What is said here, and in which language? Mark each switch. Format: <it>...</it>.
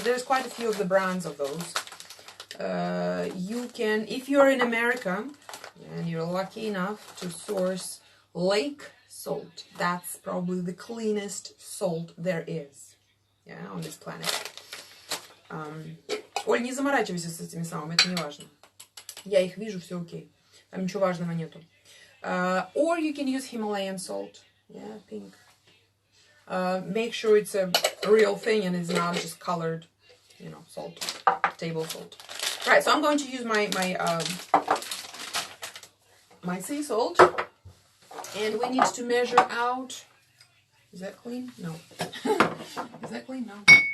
<en>There's quite a few of the brands of those. You can, if you're in America and you're lucky enough to source lake salt, that's probably the cleanest salt there is, yeah, on this planet.</en> <ru>Оль, не заморачивайся с этими самыми, это не важно. Я их вижу, все окей. Там ничего важного нету.</ru> <en>Or you can use Himalayan salt. Yeah, pink. Make sure it's a real thing and it's not just colored, you know, salt, table salt. Right, so I'm going to use my sea salt, and we need to measure out. Is that clean? No. Is that clean? No.</en>